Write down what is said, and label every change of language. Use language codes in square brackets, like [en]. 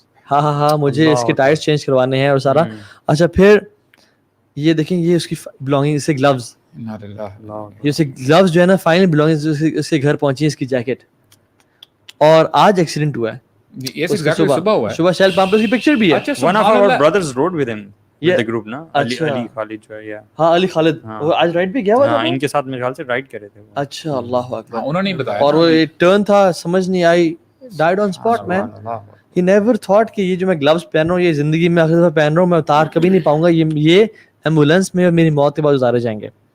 [ur] ہاں مجھے اس کے ٹائرز چینج کروانے ہیں اور سارا. اچھا پھر یہ دیکھیں یہ اس کی بلانگنگ, اسے گلوز, یہ اسے گلوز جو ہے نا فائنل بلانگنگ اس کے گھر پہنچی ہے, اس کی جیکٹ. اور آج ایکسیڈنٹ ہوا ہے صبح شیل پمپ پہ, اس کی پکچر بھی ہے. [en] one of our brothers rode with him with the group نا, علی خالد جو ہے. [ur] ہاں علی خالد, وہ آج رائڈ پہ گیا ہوا تھا, ان کے ساتھ میرے خیال سے رائڈ کرے تھے. اچھا اللہ اکبر, انہوں نے بتایا. اور وہ ٹرن تھا سمجھ نہیں آئی, [en] Died on spot man. He never thought [ur] کہ یہ جو میں گلوز پہن رہا ہوں یہ زندگی میں آخر دفعہ پہن رہا ہوں, میں اتار کبھی نہیں پاؤں گا, یہ ایمبولینس میں میری موت کے بعد اتارے جائیں گے.